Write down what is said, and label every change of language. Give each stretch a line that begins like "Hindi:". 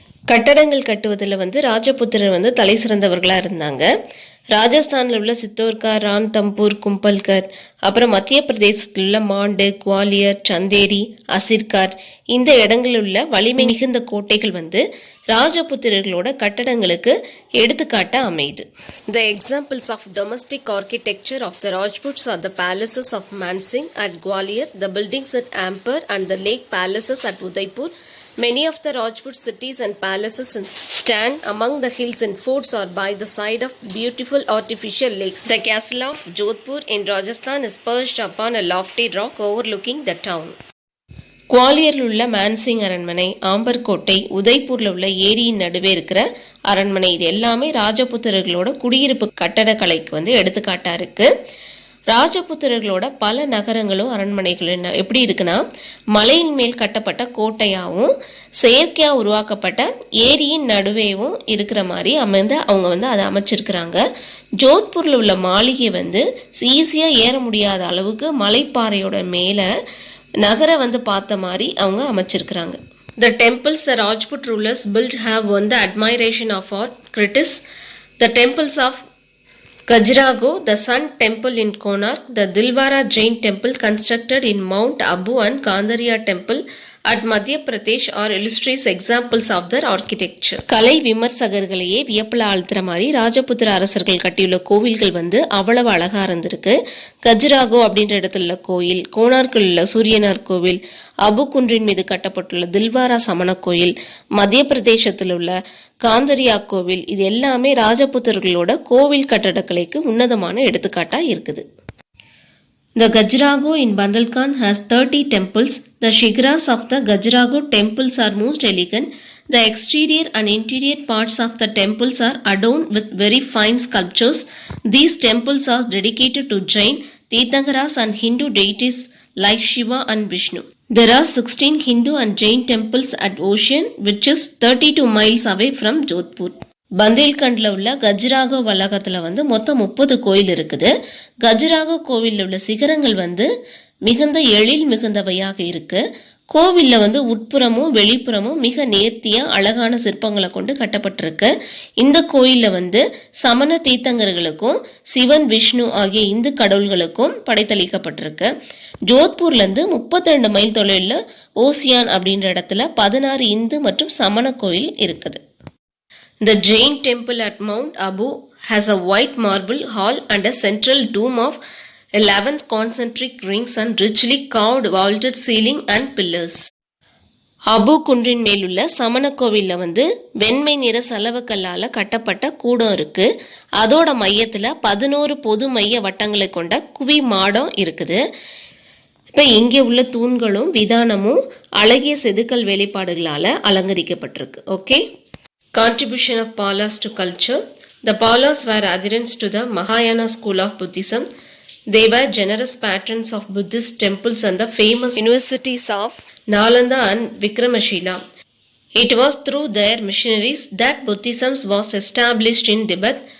Tamil: கட்டடங்கள் கட்டுவதில் வந்து ராஜபுத்திரர் வந்து தலை சிறந்தவர்களா இருந்தாங்க. ராஜஸ்தானில் உள்ள சித்தோர்கார், ரான்தம்பூர், கும்பல்கர், அப்புறம் மத்திய பிரதேசத்தில் உள்ள மாண்டு, குவாலியர், சந்தேரி, அசிர்கார் இந்த இடங்களில் உள்ள வலிமை மிகுந்த கோட்டைகள் வந்து ராஜபுத்திரர்களோட கட்டடங்களுக்கு எடுத்துக்காட்ட அமைது.
English: The examples of domestic architecture of the Rajputs are the palaces of Mansingh at Gwalior, the buildings at Ampere and the lake palaces at Udaipur. Many of the Rajput cities and palaces stand among the hills and forts or by the side of beautiful artificial lakes. The castle of Jodhpur in Rajasthan is perched upon a lofty rock overlooking the town.
Tamil: குவாலியரில் உள்ள மான்சிங் அரண்மனை, Amber கோட்டை, உதய்பூர்ல உள்ள ஏரியின் நடுவே இருக்கிற அரண்மனை இது எல்லாமே ராஜபுத்திரர்களோட குடியிருப்பு கட்டடக்கலைக்கு வந்து எடுத்துக்காட்டா இருக்கு. ராஜபுத்திரர்களோட பல நகரங்களும் அரண்மனைகளும் எப்படி இருக்குன்னா மலையின் மேல் கட்டப்பட்ட கோட்டையாகவும் செயற்கையா உருவாக்கப்பட்ட ஏரியின் நடுவேவும் இருக்கிற மாதிரி அவங்க வந்து அதை அமைச்சிருக்கிறாங்க. ஜோத்பூர்ல உள்ள மாளிகை வந்து ஈஸியா ஏற முடியாத அளவுக்கு மலைப்பாறையோட மேல நகரை வந்து பார்த்த மாதிரி அவங்க அமைச்சிருக்கிறாங்க.
English: The temples the Rajput rulers built have won the admiration of all critics. The temples of Khajuraho, the Sun Temple in Konark, the Dilwara Jain Temple constructed in Mount Abu and Gandhariya Temple at Madhya Pradesh are illustrious examples of their architecture.
Tamil: கலை விமர்சகர்களையே வியப்பில் ஆழ்த்துற மாதிரி ராஜபுத்திர அரசர்கள் கட்டியுள்ள கோவில்கள் வந்து அவ்வளவு அழகா இருந்திருக்கு. கஜுராகோ அப்படின்ற இடத்துல உள்ள கோயில், கோனார்க்கில் உள்ள சூரியனார் கோவில், அபு குன்றின் மீது கட்டப்பட்டுள்ள தில்வாரா சமண கோயில், மத்திய பிரதேசத்தில் உள்ள காந்தரியா கோவில் இது எல்லாமே ராஜபுத்திரர்களோட கோவில் கட்டடக்கலைக்கு உன்னதமான எடுத்துக்காட்டா இருக்குது.
English: The Khajuraho in Bandalkhan has 30 temples. The shigras of the Khajuraho temples are most elegant. The exterior and interior parts of the temples are adorned with very fine sculptures. These temples are dedicated to Jain, Tirthankaras and Hindu deities like Shiva and Vishnu. There are 16 Hindu and Jain temples at Ocean, which is 32 miles away from Jodhpur.
Tamil: பந்தேல்கண்ட்ல உள்ள கஜுராகோ வளாகத்துல வந்து மொத்தம் 30 கோயில் இருக்குது. கஜுராகோ கோவில்ல உள்ள சிகரங்கள் வந்து மிகுந்த எழில் மிகுந்தவையாக இருக்கு. கோவில்ல வந்து உட்புறமும் வெளிப்புறமும் மிக நேர்த்தியா அழகான சிற்பங்களை கொண்டு கட்டப்பட்டிருக்கு. இந்த கோயில்ல வந்து சமண தீர்த்தங்கர்களுக்கும் சிவன், விஷ்ணு ஆகிய இந்து கடவுள்களுக்கும் படைத்தளிக்கப்பட்டிருக்கு. ஜோத்பூர்ல இருந்து 32 மைல் தொலைவில் ஓசியான் அப்படின்ற இடத்துல 16 இந்து மற்றும் சமண கோயில் இருக்குது.
English: The Jain temple at Mount Abu has a white marble hall and a central dome of 11 concentric rings and richly carved vaulted ceiling and pillars.
Tamil: Abu குன்றின் மேலுள்ள சமண கோவில்ல வந்து வெண்மை நிற சலவக்கல்லால கட்டப்பட்ட கூடம் இருக்கு. அதோட மையத்துல 11 பொது மைய வட்டங்களை கொண்ட குவி மாடம் இருக்குது. இப்ப இங்கே உள்ள தூண்களும் விதானமும் அழகிய செதுக்கல் வேலைப்பாடுகளால அலங்கரிக்கப்பட்டிருக்கு.
English: Okay, Contribution of Palas to culture. The Palas were adherents to the Mahayana school of Buddhism. They were generous patrons of Buddhist temples and the famous universities of Nalanda and Vikramashila. It was through their missionaries that Buddhism was established in Tibet.